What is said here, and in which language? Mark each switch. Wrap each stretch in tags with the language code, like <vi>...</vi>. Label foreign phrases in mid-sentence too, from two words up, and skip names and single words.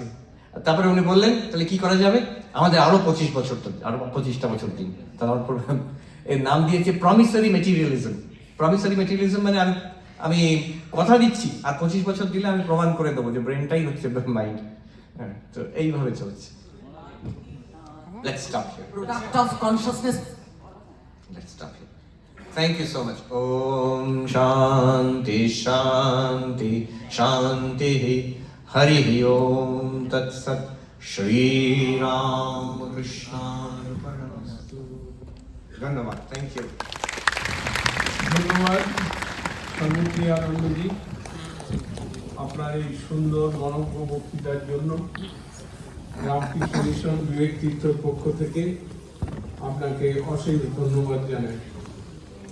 <bn>তারপরে উনি বললেন, তাহলে কি করা যাবে, আমাদের আরো 25 বছর, আরো 25টা বছর দিন। তারপর এর নাম দিয়েছে</bn> <en>promissory materialism. promissory materialism</en> <bn>মানে আমি কথা দিচ্ছি, আর 25 বছর দিলে আমি প্রমাণ করে দেবো যে ব্রেনটাই হচ্ছে মাইন্ড। হ্যাঁ, তো এইভাবে চলছে।</bn> <en>Let's stop here. Product of consciousness. Let's stop here. Thank you so much.</en> <sa>ॐ शान्ति शान्ति शान्ति हरि ॐ तत् सत् श्री रामकृष्ण अर्पणमस्तु.</sa> <bn>ধন্যবাদ,</bn> <en>thank you.</en> <bn>ধন্যবাদ স্বামীপ্রিয়ানন্দজি, আপনার এই সুন্দর মনজ্ঞ বক্তৃতার জন্য রামকৃষ্ণ মিশন বিবেক তীর্থর পক্ষ থেকে আপনাকে অশেষ ধন্যবাদ জানাই।</bn>